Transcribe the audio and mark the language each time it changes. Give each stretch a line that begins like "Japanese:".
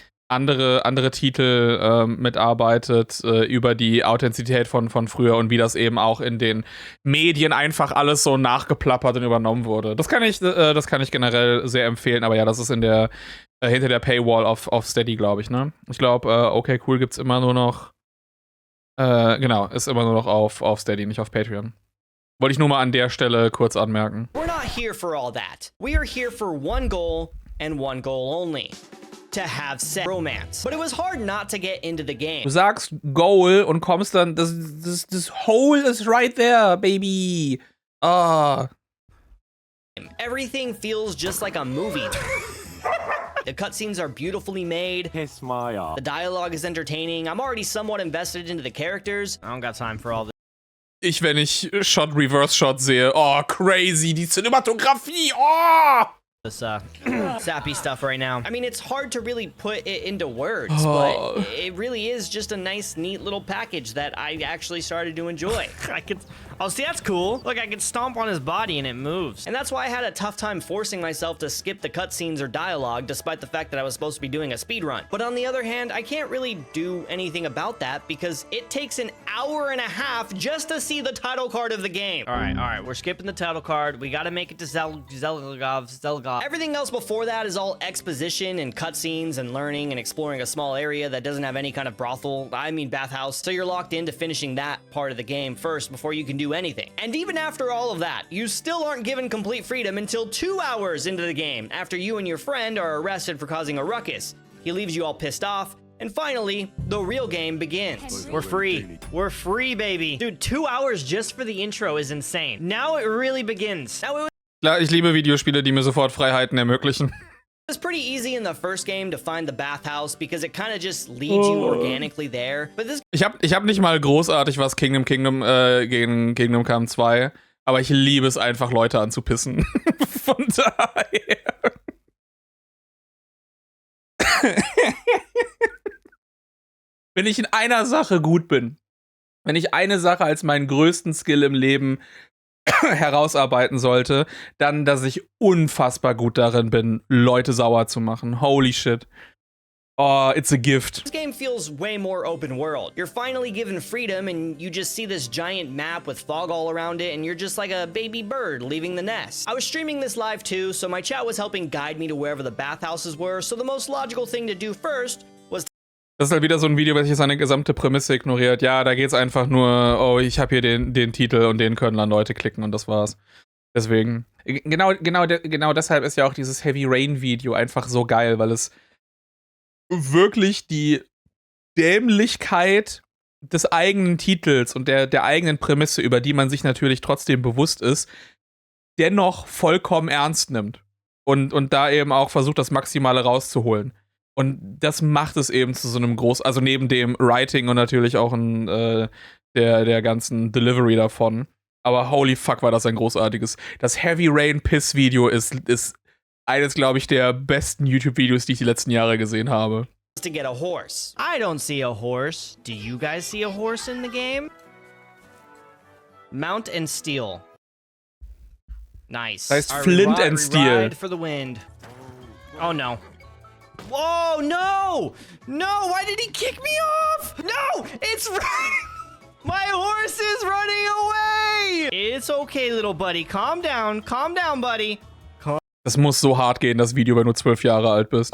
German: andere Titel mitarbeitet, über die Authentizität von früher und wie das eben auch in den Medien einfach alles so nachgeplappert und übernommen wurde. Das kann ich generell sehr empfehlen, aber ja, das ist hinter der Paywall auf Steady, glaube ich, ne? Ich glaube, okay, cool gibt's immer nur noch, genau, ist immer nur noch auf Steady, nicht auf Patreon. Wollte ich nur mal an der Stelle kurz anmerken.
English: We're not here for all that. We are here for one goal and one goal only. To have sex romance. But it was hard not to get into the game.
German: Du sagst Goal und kommst dann, das Hole
English: is right there, baby.
German: Ah.
English: Everything feels just like a movie. The cutscenes are beautifully made. Kiss my ass. The dialogue is entertaining. I'm already somewhat invested into the characters. I don't got time for all this.
German: Wenn ich Reverse-Shot sehe, oh, crazy, die Cinematografie, oh!
English: Sappy stuff right now. I mean, it's hard to really put it into words, but it really is just a nice, neat little package that I actually started to enjoy. Oh, see, that's cool. Look, I can stomp on his body and it moves. And that's why I had a tough time forcing myself to skip the cutscenes or dialogue, despite the fact that I was supposed to be doing a speedrun. But on the other hand, I can't really do anything about that because it takes an hour and a half just to see the title card of the game. All right, we're skipping the title card. We gotta make it to Zelgov. Everything else before that is all exposition and cutscenes and learning and exploring a small area that doesn't have any kind of brothel, bathhouse, so you're locked into finishing that part of the game first before you can do anything. And even after all of that, you still aren't given complete freedom until 2 hours into the game, after you and your friend are arrested for causing a ruckus. He leaves you all pissed off, and finally, the real game begins. We're free. We're free, baby. Dude, 2 hours just for the intro is insane. Now it really begins.
German: Klar, ich liebe Videospiele, die mir sofort Freiheiten ermöglichen.
English: It was pretty easy in the first game to find the bathhouse because it kind of just leads you organically there. But this
German: Ich hab nicht mal großartig was gegen Kingdom Come 2, aber ich liebe es einfach, Leute anzupissen. Von daher. Wenn ich in einer Sache gut bin, wenn ich eine Sache als meinen größten Skill im Leben herausarbeiten sollte, dann, dass ich unfassbar gut darin bin, Leute sauer zu machen.
English: Holy shit. Oh, it's a gift. game feels way more open world. You're finally given freedom and you just see this giant map with fog all around it and you're just like a baby bird leaving the nest. I was streaming this live too, so my chat was helping guide me to wherever the bathhouses were, so the most logical thing to do first was
German: Das ist halt wieder so ein Video, welches seine gesamte Prämisse ignoriert. Ja, da geht's einfach nur, oh, ich habe hier den Titel und den können dann Leute klicken und das war's. Deswegen, genau deshalb ist ja auch dieses Heavy Rain Video einfach so geil, weil es wirklich die Dämlichkeit des eigenen Titels und der eigenen Prämisse, über die man sich natürlich trotzdem bewusst ist, dennoch vollkommen ernst nimmt. Und da eben auch versucht, das Maximale rauszuholen. Und das macht es eben zu so einem also neben dem Writing und natürlich auch der ganzen Delivery davon. Aber holy fuck, war das ein großartiges. Das Heavy Rain Piss Video ist eines, glaube ich, der besten YouTube-Videos, die ich die letzten Jahre gesehen habe.
English: to get a horse. I don't see a horse. Do you guys see a horse in the game? Mount and steal. Nice.
German: Das heißt Flint and Steel.
English: Ride for the wind. Oh no. Whoa, no! No, why did he kick me off? No, it's my horse is running away! It's okay, little buddy. Calm down, buddy.
German: Das muss so hart gehen, das Video, wenn du 12 Jahre alt bist.